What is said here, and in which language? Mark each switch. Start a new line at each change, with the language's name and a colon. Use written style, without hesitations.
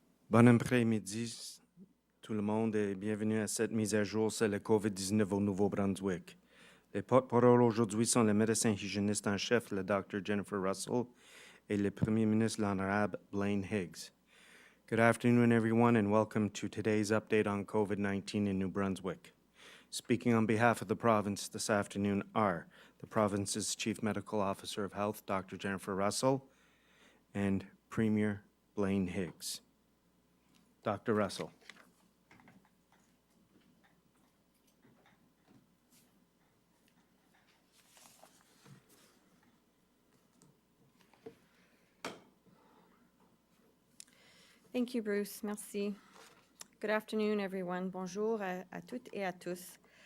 French: Bon après-midi, tout le monde, et bienvenue à cette mise à jour sur le COVID-19 au Nouveau-Brunswick. Les porte-paroles aujourd'hui sont le médecin hygiéniste en chef, le Dr. Jennifer Russell, et le Premier ministre, l'Honorable Blaine Higgs.
English: Good afternoon, everyone, and welcome to today's update on COVID-19 in New Brunswick. Speaking on behalf of the province this afternoon are the province's Chief Medical Officer of Health, Dr. Jennifer Russell, and Premier Blaine Higgs. Dr. Russell. Thank you, Bruce. Merci. Good afternoon, everyone.
French: Bonjour à toutes et à tous.